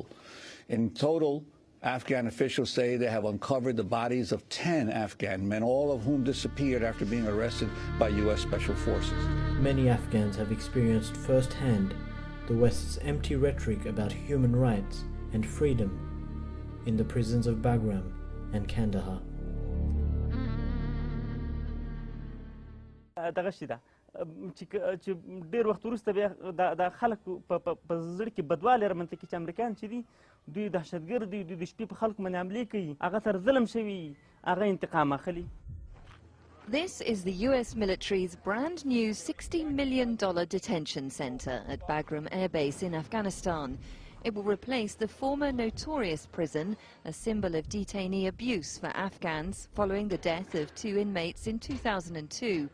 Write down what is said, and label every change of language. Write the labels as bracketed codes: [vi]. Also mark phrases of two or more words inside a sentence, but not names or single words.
[en] In total, Afghan officials say they have uncovered the bodies of 10 Afghan men, all of whom disappeared after being arrested by U.S. Special Forces. Many Afghans have experienced firsthand the West's empty rhetoric about human rights and freedom in the prisons of Bagram and Kandahar. [ps] چې ډیر وخت وروسته بیا د خلک په زړه کې بدوالی رامنځته کړي چې امریکایان چې دي دوی دهشتګرد دي، دوی د شپې په خلکو باندې حملې کوي، هغه سره ظلم شوي، هغه انتقام اخلي. [en] This is the US military's brand new $60 million detention center at Bagram Air Base in Afghanistan. It will replace the former notorious prison, a symbol of detainee abuse for Afghans following the death of 2 inmates in 2002.